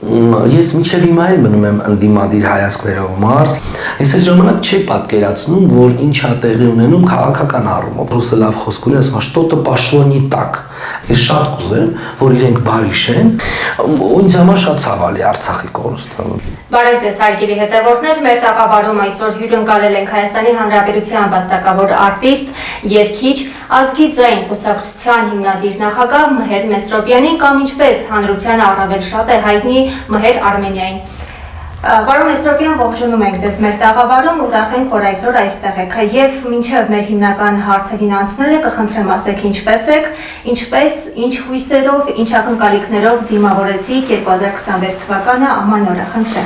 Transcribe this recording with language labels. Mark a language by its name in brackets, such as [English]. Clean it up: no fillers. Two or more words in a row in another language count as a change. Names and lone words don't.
[Armenian] Ես մինչև հիմա էլ մնում եմ ընդդիմադիր հայացքներով մարդ։ Ես այդ ժամանակ չէի պատկերացնում, որ ինչ է տեղի ունենում քաղաքական առումով։ Ռուսը լավ խոսք ունի, ասում է, [Russian] что-то пошло не так։ [Armenian] Ես շատ կուզեմ, որ իրենք բարի շեն, ու ինձ համար շատ ցավալի Արցախի կորուստը։ Բարև ձեզ, հարգելի հետևորդներ, մեր տաղավարում այսօր հյուրընկալել ենք Հայաստանի Հանրապետության վաստակավոր արտիստ, երգիչ, ազգի ձայն կուսակցության հիմնադիր նախագահ Մհեր Մեսրոպյանին կամ ինչպես հանրությանը առավել շատ է հայտնի Մհեր Արմենիային։ Պարոն Մեսրոպյան, ողջունում ենք ձեզ մեր տաղավարում, ուրախ ենք, որ այսօր այստեղ եք եւ մինչեւ մեր հիմնական հարցերին անցնելը կխնդրեմ ասեք ինչպես եք, ինչ հույսերով, ինչ ակնկալիքներով դիմավորեցիք 2026 թվականը ամանորը, խնդրեմ։